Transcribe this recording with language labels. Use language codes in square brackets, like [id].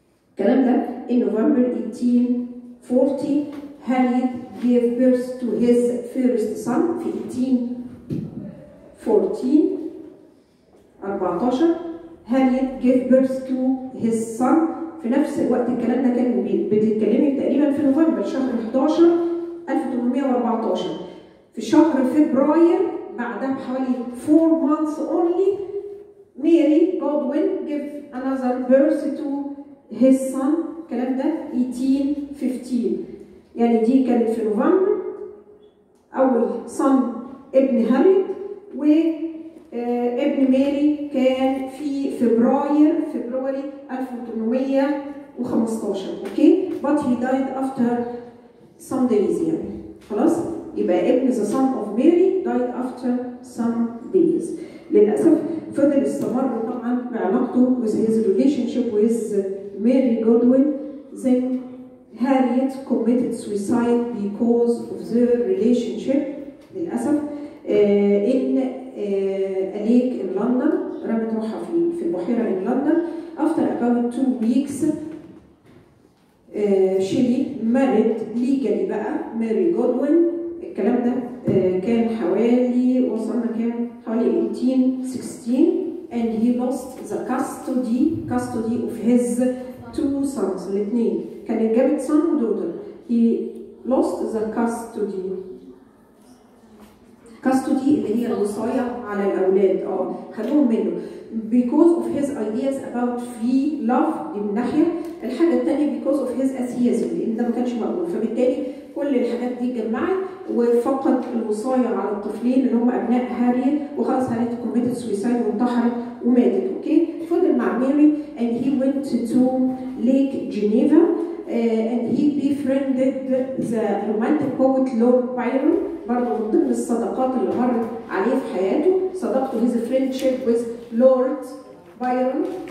[ar] الكلام ده [en] in November 1840 Harriet gave birth to his first son في 1814. Harriet gave birth to his son في نفس الوقت. [ar] الكلام ده كان بتتكلمي تقريبا في نوفمبر شهر 11 1814. في شهر فبراير بعدها بحوالي [en] 4 months only Mary Godwin gave another birth to his son. [ar] الكلام ده 1815. يعني دي كانت في نوفمبر أول son ابن هاريت وابن ماري كان في فبراير 1815. اوكي. [en] but he died after some days. [ar] يعني خلاص يبقى ابن [en] the son of Mary died after some days. [ar] للأسف فضل استمر طبعا بعلاقته [en] with his relationship with Mary Godwin. Then Harriet committed suicide because of their relationship. للأسف in a lake in London. [ar] رمت روحها في البحيرة [en] in London. After about 2 weeks Shelley married legally بقى Mary Godwin. [ar] الكلام ده كان حوالي وصلنا كام؟ حوالي 1816 [en] and he lost the custody of his 2 sons. [ar] الاثنين كان جابت son و daughter. [en] he lost the custody [ar] اللي هي الوصاية على الأولاد. خدوهم منه [en] because of his ideas about free love. [ar] دي من ناحية. الحاجة الثانية [en] because of his atheism [ar] لأن ده ما كانش مقبول. فبالتالي كل الحاجات دي اتجمعت وفقد الوصاية على الطفلين اللي هم أبناء هاريت وخلاص هاريت [en] committed suicide [ar] وانتحرت وماتت. اوكي. فضل مع ماري [en] and he went to Lake Geneva and he befriended the romantic poet Lord Byron. [ar] برضه من ضمن الصداقات اللي مرت عليه في حياته صداقته [en] his friendship with Lord Byron.